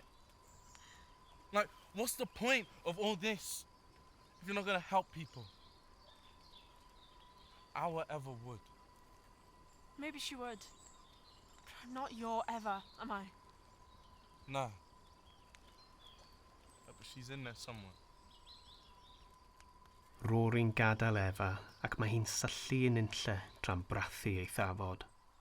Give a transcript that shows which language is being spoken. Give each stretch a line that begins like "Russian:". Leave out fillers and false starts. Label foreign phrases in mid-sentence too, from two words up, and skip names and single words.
English: Like, what's the point of all this if you're not going to help people? Our Eva would. Maybe she would. But I'm not your Eva, am I? Nah. But she's in there somewhere.
Welsh: Rory'n gadael Efa ac mae hi'n syllu yn unlle tra'n brathu ei thafod.